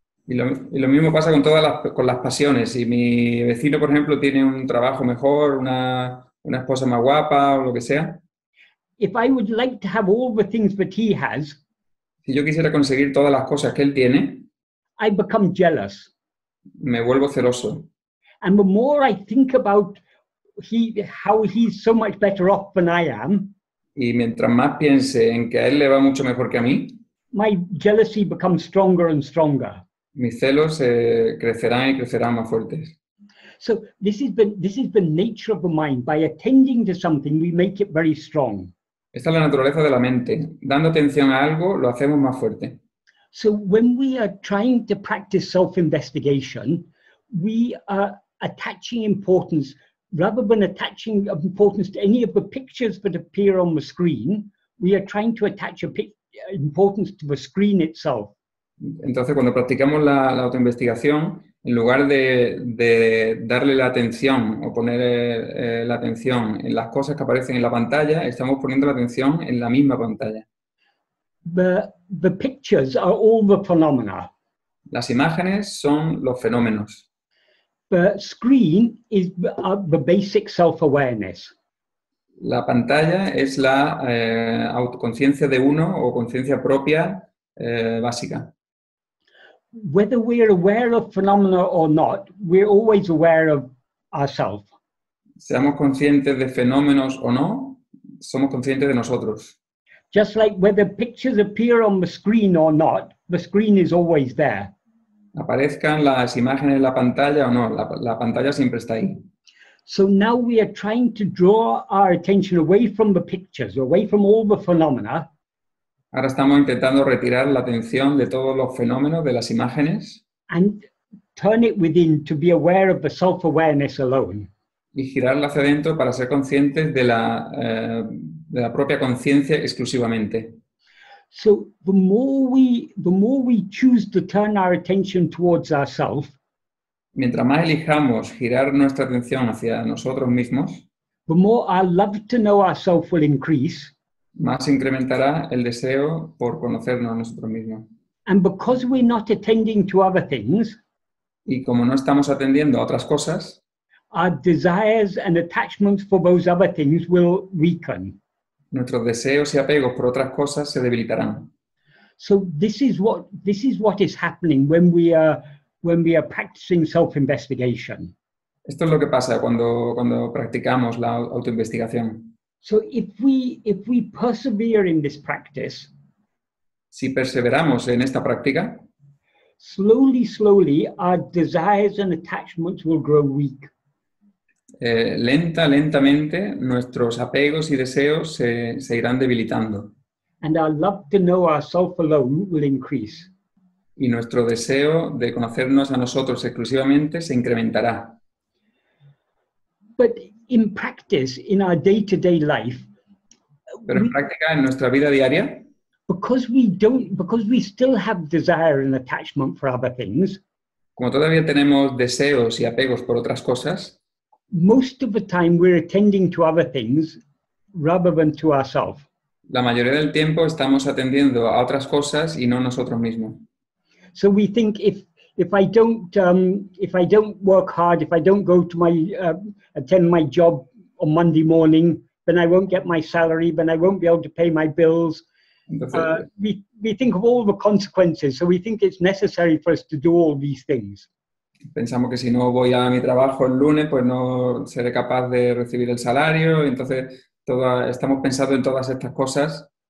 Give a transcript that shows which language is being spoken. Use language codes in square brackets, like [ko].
[es] Y lo mismo pasa con las pasiones. Si mi vecino, por ejemplo, tiene un trabajo mejor, una esposa más guapa o lo que sea. [en] If I would like to have all the things that he has, [es] si yo quisiera conseguir todas las cosas que él tiene, [en] I become jealous. [es] Me vuelvo celoso. [en] And the more I think about how he's so much better off than I am, [es] y mientras más piense en que a él le va mucho mejor que a mí, [en] my jealousy becomes stronger and stronger. [es] Mis celos crecerán y crecerán más fuertes. [en] So this is the nature of the mind. By attending to something, we make it very strong. [es] Esta es la naturaleza de la mente. Dando atención a algo, lo hacemos más fuerte. [en] So when we are trying to practice self-investigation, we are attaching importance, rather than attaching importance to any of the pictures that appear on the screen, we are trying to attach importance to the screen itself. [es] Entonces, cuando practicamos la autoinvestigación, en lugar de darle la atención o poner la atención en las cosas que aparecen en la pantalla, estamos poniendo la atención en la misma pantalla. [en] The pictures are all the phenomena. [es] Las imágenes son los fenómenos. [en] The screen is the basic self-awareness. [es] La pantalla es la autoconciencia de uno o conciencia propia básica. [en] Whether we're aware of phenomena or not, we're always aware of ourselves. [es] Seamos conscientes de fenómenos o no, somos conscientes de nosotros. [en] Just like whether pictures appear on the screen or not, the screen is always there. [es] Aparezcan las imágenes en la pantalla o no, la pantalla siempre está ahí. [en] So now we are trying to draw our attention away from the pictures, away from all the phenomena, [es] Ahora estamos intentando retirar la atención de todos los fenómenos, de las imágenes, [en] and turn it within to be aware of the self-awareness alone. [es] y girarla hacia adentro para ser conscientes de la propia conciencia exclusivamente. [en] So the more we choose to turn our attention towards ourselves, [es] Mientras más elijamos girar nuestra atención hacia nosotros mismos, [en] the more our love to know ourselves will increase. [es] más se incrementará el deseo por conocernos a nosotros mismos. [en] And because we're not attending to other things, [es] Y como no estamos atendiendo a otras cosas, [en] our desires and attachments for those other things will weaken. [es] nuestros deseos y apegos por otras cosas se debilitarán. [en] So this is what is happening when we are practicing self-investigation. [es] Esto es lo que pasa cuando practicamos la autoinvestigación. [en] So if we persevere in this practice, [es] Si perseveramos en esta práctica, [en] slowly, our desires and attachments will grow weak. [es] lentamente nuestros apegos y deseos se irán debilitando. [en] And our love to know ourselves alone will increase. [es] Y nuestro deseo de conocernos a nosotros exclusivamente se incrementará. [en] But in practice, in our day-to-day life, [es] Pero en práctica, en nuestra vida diaria, [en] because we still have desire and attachment for other things, [es] como todavía tenemos deseos y apegos por otras cosas, [en] most of the time we're attending to other things rather than to ourselves. [es] la mayoría del tiempo estamos atendiendo a otras cosas y no nosotros mismos. [en] So we think if I don't work hard, if I don't go to attend my job on Monday morning, then I won't get my salary, then I won't be able to pay my bills. [es] Entonces, [en] We think of all the consequences, so we think it's necessary for us to do all these things. [es] pensamos que si no voy a mi trabajo el lunes, pues no seré capaz de recibir el salario. Entonces, estamos pensando en todas estas cosas.